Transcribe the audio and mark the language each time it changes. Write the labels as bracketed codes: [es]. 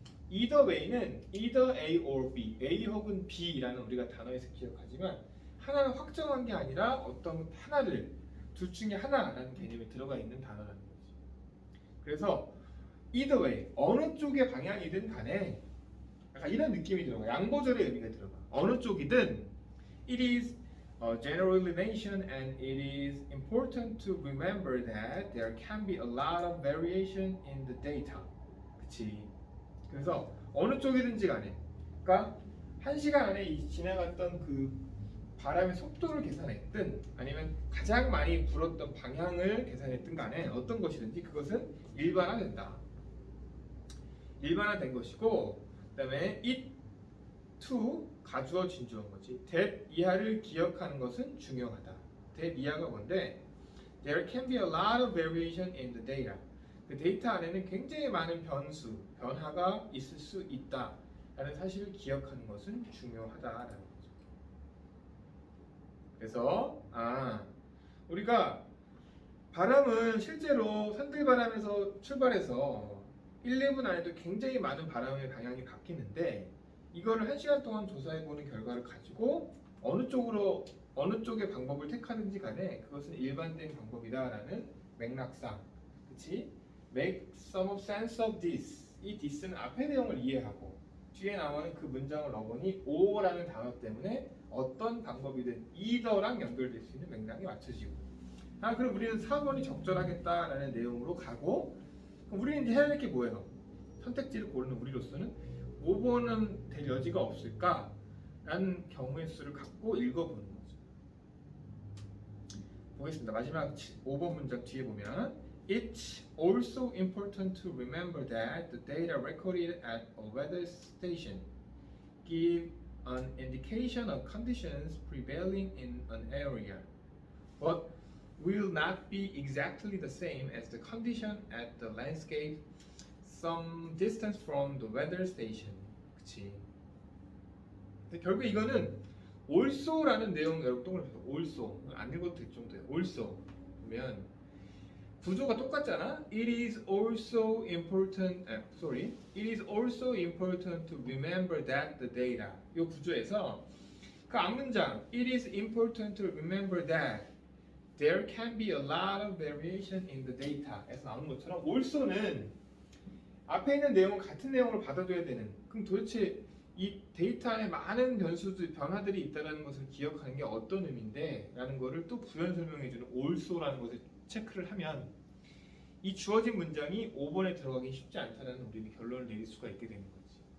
[ko] either way는 either A or B, A 혹은 B라는 우리가 단어에서 기억하지만 하나는 확정한 게 아니라 어떤 하나를 둘 중에 하나라는 개념이 들어가 있는 단어라는 거지. 그래서 either way, 어느 쪽의 방향이든 간에 약간 이런 느낌이 들어가. 양보절의 의미가 들어가. 어느 쪽이든 [en] it is a generalization and it is important to remember that there can be a lot of variation in the data. [ko] 그치? 그래서 어느 쪽이든지 간에, 그러니까 1시간 안에 지나갔던 그 바람의 속도를 계산했든 아니면 가장 많이 불었던 방향을 계산했든 간에 어떤 것이든지 그것은 일반화된다. 일반화된 것이고, 그다음에 it to 가주어 진주어인 거지. that 이하를 기억하는 것은 중요하다. that 이하가 뭔데? [en] There can be a lot of variation in the data. [ko] 그 데이터 안에는 굉장히 많은 변화가 있을 수 있다라는 사실을 기억하는 것은 중요하다라는 거죠. 그래서 우리가 바람은 실제로 산들바람에서 출발해서 1, 2분 안에도 굉장히 많은 바람의 방향이 바뀌는데 이거를 1시간 동안 조사해보는 결과를 가지고 어느 쪽의 방법을 택하든지 간에 그것은 일반된 방법이다라는 맥락상, 그치? [en] Make some sense of this. [ko] 이 this는 앞의 내용을 이해하고 뒤에 나오는 그 문장을 넣어보니 or라는 단어 때문에 어떤 방법이든 either랑 연결될 수 있는 맥락이 맞춰지고, 그럼 우리는 4번이 적절하겠다라는 내용으로 가고, 그럼 우리는 이제 해야 될 게 뭐예요? 선택지를 고르는 우리로서는 5번은 될 여지가 없을까라는 경우의 수를 갖고 읽어보는 거죠. 보겠습니다. 마지막 5번 문장 뒤에 보면 [en] It's also important to remember that the data recorded at a weather station give an indication of conditions prevailing in an area, but will not be exactly the same as the condition at the landscape some distance from the weather station. [ko] 그치? 근데 결국 이거는 also라는 내용 여러분 동그라미 also 안 읽어도 될 정도예요. also 보면 구조가 똑같잖아. [en] It is also important. It is also important to remember that the data. [ko] 이 구조에서 그 앞문장 [en] It is important to remember that there can be a lot of variation in the data에서 [ko] 나오는 것처럼 also는 앞에 있는 내용은 같은 내용을 받아줘야 되는. 그럼 도대체 이 데이터 안에 많은 변화들이 있다는 것을 기억하는 게 어떤 의미인데? 라는 거를 또 부연 설명해주는 also라는 것을 체크를 하면 이 주어진 문장이 5번에 들어가기 쉽지 않다는 우리는 결론을 내릴 수가 있게 되는 거지.